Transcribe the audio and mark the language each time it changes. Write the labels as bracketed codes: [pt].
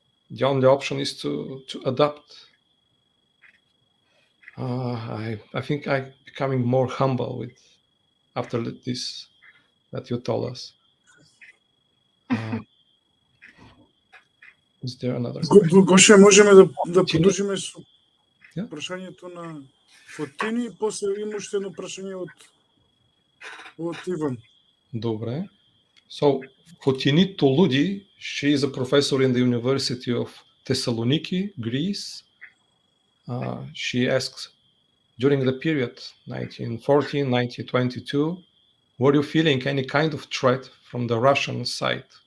[en] The only option is to adapt. I think I'm becoming more humble with after this that you told us. Is there another question? [mk] Гоше, можеме да Тини? продолжиме со [en] Yeah. [mk] прашањето на Фотини и после има уште едно прашање од Иван. Добре. [en] So, Fotini Toludi, she is a professor in the University of Thessaloniki, Greece. She asks, during the period 1914-1922, were you feeling any kind of threat from the Russian side?